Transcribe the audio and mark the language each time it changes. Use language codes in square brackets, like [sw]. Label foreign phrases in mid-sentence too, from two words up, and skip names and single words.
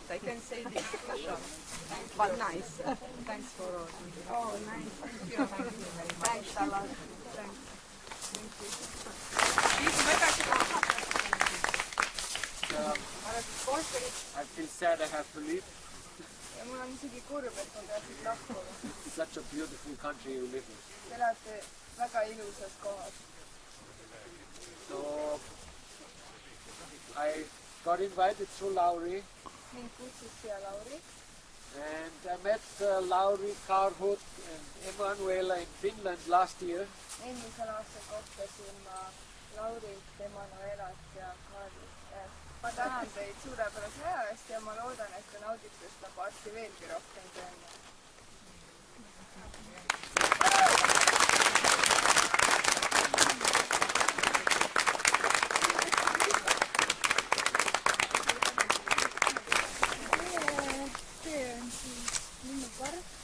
[en] I can say this too short, but nice. Thanks for all. Oh, nice. Thank you. Thanks a lot. Thanks. Thank you. I feel sad I have to leave. [et] Ja mul on isegi kurb, et ma pean siit lahkuma. [en] Such a beautiful country you live in. [et] Te elate väga ilusas kohas. [en] So I got invited through Lauri. [et] Mind kutsus siia Lauri. [en] And I met Lauri, Karhut and Emanuela in Finland last year. [et] Eelmisel aastal kohtasin ma Laurit, Emanuelat ja Karlit. Ma tänan teid suurepärase aja eest ja ma loodan, et te naudite seda parti veelgi rohkem kui enne. See on siis linnuparv.